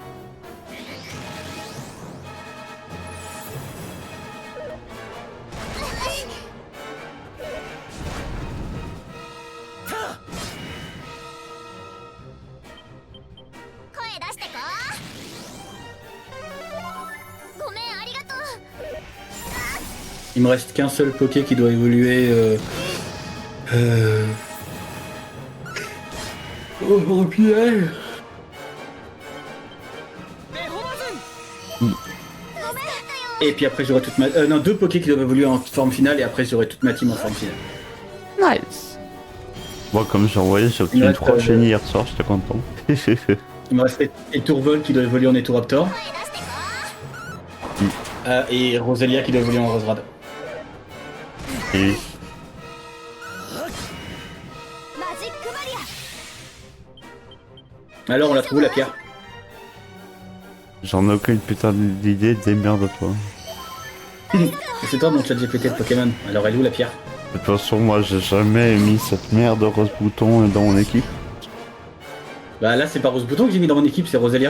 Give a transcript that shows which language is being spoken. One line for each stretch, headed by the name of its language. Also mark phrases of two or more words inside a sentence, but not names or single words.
Japanese: 声出してこ。ごめんありがとう。
French: Il me reste qu'un seul Poké qui doit évoluer. Oh, Pierre. Et puis après j'aurai toute ma... non, deux Poké qui doivent évoluer en forme finale et après j'aurai toute ma team en forme finale. Nice. Moi, comme j'ai envoyé, j'ai Il obtenu reste, 3 chenilles hier soir, j'étais content. Il me reste Etourvol qui doit évoluer en Etoraptor.
Japanese: 声出してこ。
French: Et Roselia qui doit évoluer en Roserad. Et
Japanese: マジックバリア。
French: Alors on l'a trouvé la pierre. j'en ai aucune putain d'idée, démerde-toi. Et c'est toi mon chat GPT de Pokémon. Alors elle est où la pierre? De toute façon, moi, j'ai jamais mis cette merde de rose bouton dans mon équipe. Bah là c'est pas Rose Bouton que j'ai mis dans mon équipe, c'est Roselia.